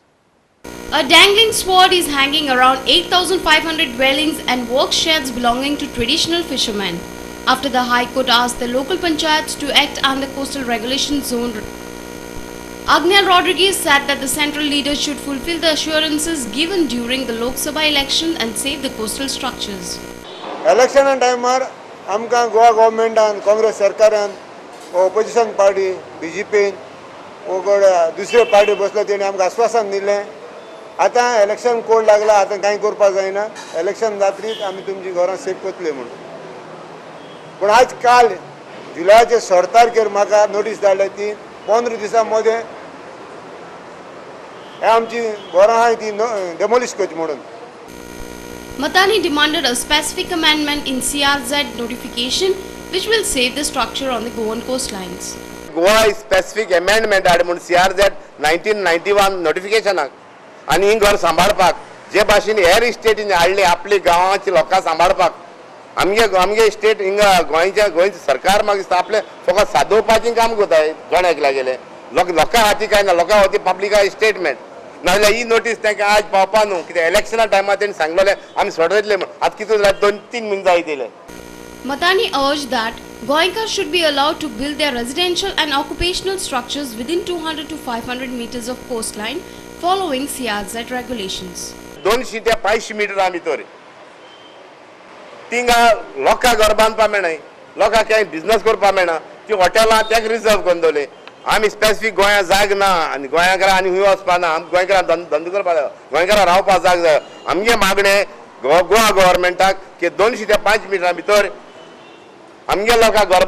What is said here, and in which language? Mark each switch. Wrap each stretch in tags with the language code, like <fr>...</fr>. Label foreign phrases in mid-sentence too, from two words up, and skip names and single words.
<en>A dangling sword is hanging around 8,500 dwellings and work sheds belonging to traditional fishermen, after the High Court asked the local panchayats to act under coastal regulation zone. Agnya Rodriguez said that the central leaders should fulfill the assurances given during the Lok Sabha election and save the coastal structures. Election time</en> <kok>आमकां गोवा गव्हर्मेंटान काँग्रेस सरकारान</kok> <en>opposition party</en> <kok>BJP दुसरे पार्टी बसलो तेणी आमकां आश्वासन दिलें आतां</kok> <en>election code</en> <kok>लागला आतां कांय करपाक जायना इलेक्शन जातरीच आमी तुमची घरां सेफ करतले म्हणून पूण आज काल जुलयाचे 16 तारखेर म्हाका नोटीस धाडल्या ती 15 दिसां मदें हे आमची घरां आहाय ती डेमोलिश करची म्हणून.</kok> <en>Matani demanded a specific amendment in CRZ notification which will save the structure on the Goan coastlines. Goa specific amendment had</en> <kok>म्हणून CRZ 1991 notificationाक आनी ही घर सांबाळपाक जे भाशेन हेर स्टेटीन हाडले आपली गांवांची लोकां सांबाळपाक आमगे स्टेट हिंगा गोंयचे सरकार म्हाका दिसता आपले फकत सादोवपाचें काम कोताय गोंयाक लागले लोकां हाती काय ना लोकां हाती पब्लिका स्टेटमेंट नाजाल्यार ही नोटीस तांकां आज पावपा न्हू कित्याक इलेक्शना टायमार तेणी सांगलेलें आमी सोडयतले म्हण आतां कितें जालें 2-3 मिनट जाय दिले.</kok> <en>Matani urged that Goenkars should be allowed to build their residential and occupational structures within 200 to 500 meters of coastline following CRZ regulations.</en> <kok>200 ते 500 मिटरां भितर थिंगा लोकां घर बांदपा मेळना लोकांक काय बिजनेस करपा मेळना ती हॉटेलां ताका रिजर्व करून दवरले आमी स्पेसिफीक गोंया जाग ना आनी गोंयाकारां आनी खंय वचपा ना आमी गोंयकारां धंदो करपा जाय गोंयकारां रावपा जाग जाय आमगे मागणें गोवा गव्हर्मेंटाक की 200 ते 500 मिटरां भितर आमगे लोकांक घर</kok>